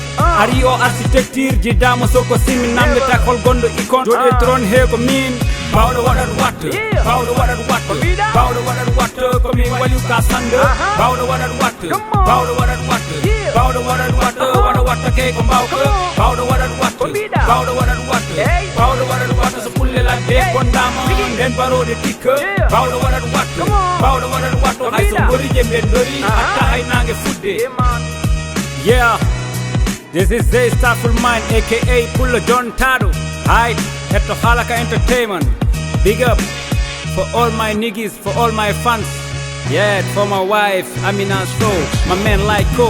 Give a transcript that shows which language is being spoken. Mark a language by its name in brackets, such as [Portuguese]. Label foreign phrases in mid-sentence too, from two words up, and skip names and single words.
[Fula] ari o architecture jiddama soko simi namdeta hol gonɗo icon joɗe trône he ko min bawɗo waɗat watta bawɗo waɗat watta bawɗo waɗat watta komin waliw ka sande bawɗo waɗat watta bawɗo waɗat watta bawɗo waɗat watta waɗa watta key ko mbawɗo bawɗo waɗat watta bawɗo waɗat watta bawɗo waɗat watta so pulle ladde gondama nden baroɗe tikka bawɗo waɗat watta bawɗo waɗat watta hay so gorije ɓe dori hatta hay nangue fudde yeah. [English] This is Zeystar Fulani aka Puullo JONTAADO. Hi, hetto Halaka Entertainment. Big up for all my niggas, for all my fans. Yeah, for my wife Amina Show, my man Lyko.